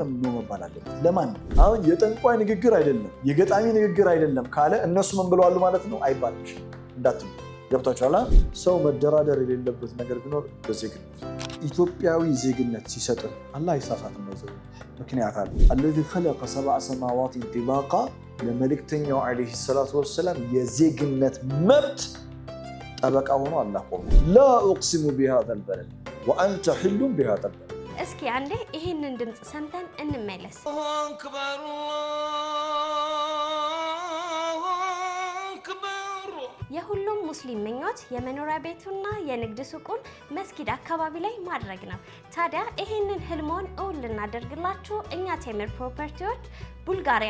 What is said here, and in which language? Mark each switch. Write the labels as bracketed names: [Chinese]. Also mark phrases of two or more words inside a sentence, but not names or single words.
[Amharic] ኖ መባል አለበት። ለማን አሁን የጠንቋይ ንግግር አይደለም የገጣሚ ንግግር አይደለም ካለ እነሱ ምን ብለዋል ማለት ነው አይባልም። እንዳትሉ ገብታችኋል። ሰው መደራደር የሌለበት ነገር ቢኖር በዜግነት ኢትዮጵያዊ ዜግነት ሲሰጥ አላህ ይሳሳትም ነው። ምክንያት አለ። [Arabic] الذي خلق سبع سماوات طباقا [Amharic] ለመልእክተኛው [Arabic] عليه الصلاة والسلام [Amharic] የዜግነት መብት ጠበቃ ሆኖ አላህ ቆሞ [Arabic] لا اقسم بهذا البلد وانت حل بهذا البلد። [Amharic] እስኪ አንዴ ይሄንን ድምጽ ሰምተን እንመለስ። አክበር የሁሉም ሙስሊም ምኞት የመኖሪያ ቤቱና የንግድ ሱቁን መስጊድ አካባቢ ላይ ማድረግ ነው። ታዲያ ይሄንን ህልሞን እውን ልናደርግላችሁ እኛ ቴምር ፕሮፐርቲዎች ቡልጋሪያ